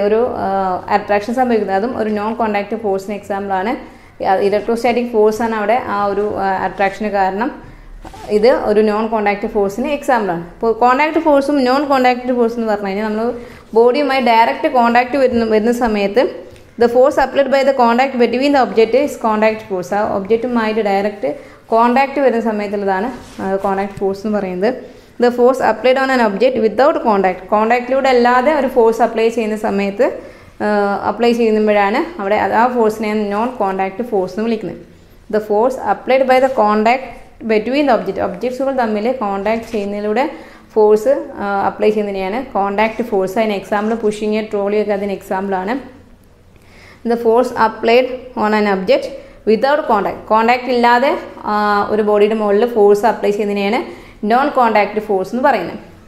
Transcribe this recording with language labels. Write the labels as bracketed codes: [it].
[ml] ഒരു അട്രാക്ഷൻ സംഭവിക്കുന്നത്. അതും ഒരു നോൺ കോണ്ടാക്ട് ഫോഴ്സിന് എക്സാമ്പിളാണ്. ഇലക്ട്രോസ്റ്റാറ്റിക് ഫോഴ്സാണ് അവിടെ ആ ഒരു അട്രാക്ഷന് കാരണം. ഇത് ഒരു നോൺ കോണ്ടാക്ട് ഫോഴ്സിന് എക്സാമ്പിളാണ്. ഇപ്പോൾ കോണ്ടാക്ട് ഫോഴ്സും നോൺ കോണ്ടാക്ട് ഫോഴ്സ് എന്ന് പറഞ്ഞു കഴിഞ്ഞാൽ നമ്മൾ ബോഡിയുമായി ഡയറക്റ്റ് കോണ്ടാക്ട് വരുന്ന സമയത്ത് [en] The force applied by the contact between the object is contact force. [ml] ആ ഒബ്ജക്റ്റുമായിട്ട് ഡയറക്റ്റ് കോണ്ടാക്റ്റ് വരുന്ന സമയത്തുള്ളതാണ് കോണ്ടാക്ട് ഫോഴ്സ് എന്ന് പറയുന്നത്. [en] The force applied on an object without contact. [ml] കോണ്ടാക്റ്റിലൂടെ അല്ലാതെ ഒരു ഫോഴ്സ് അപ്ലൈ ചെയ്യുന്ന സമയത്ത് അപ്ലൈ ചെയ്യുമ്പോഴാണ് അവിടെ ആ ഫോഴ്സിനെ നോൺ കോണ്ടാക്ട് ഫോഴ്സ് എന്ന് വിളിക്കുന്നത്. [en] The force applied by the contact between the object. [ml] ഒബ്ജക്ട്സുകൾ തമ്മിൽ കോണ്ടാക്ട് ചെയ്യുന്നതിലൂടെ ഫോഴ്സ് അപ്ലൈ ചെയ്യുന്നതിനെയാണ് കോണ്ടാക്ട് ഫോഴ്സ്. അതിന് എക്സാമ്പിൾ പുഷിങ് ട്രോളി ഒക്കെ അതിന് എക്സാമ്പിളാണ്. [en] The force applied on an object without contact. [ml] Contact ഇല്ലാതെ ഒരു ബോഡിയുടെ മുകളിൽ force apply ചെയ്യുന്നതിനെയാണ് non contact force എന്ന് പറയുന്നത്.